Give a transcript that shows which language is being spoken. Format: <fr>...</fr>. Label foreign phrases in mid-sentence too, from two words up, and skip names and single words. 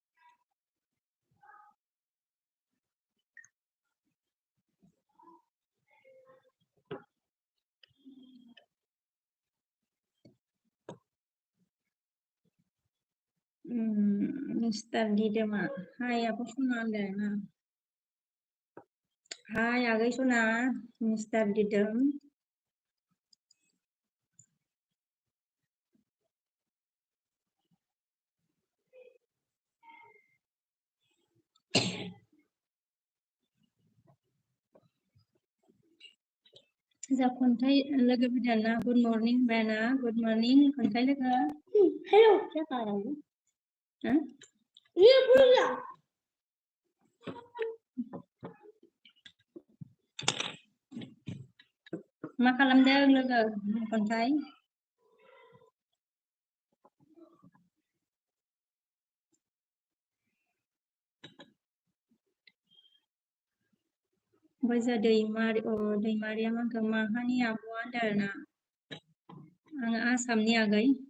<brx>मिस्टर दीदमा हाय apa Suna ना हाय आ गई सुना मिस्टर दीदम जा खन्थाइ लोगो फैदोंना</brx> <en>good morning</en> <brx>बाना</brx> <en>good morning</en> <brx>खन्थाइ लोगो</brx> <hi>हेलो क्या कर रहा है हाँ ये बोला</hi> <brx>मा खालामदों लोगो खन्थाइ बैजा दैमारिया माखौ माहानि आब'आ होनदों आरोना आङो आसामनि आगै</brx>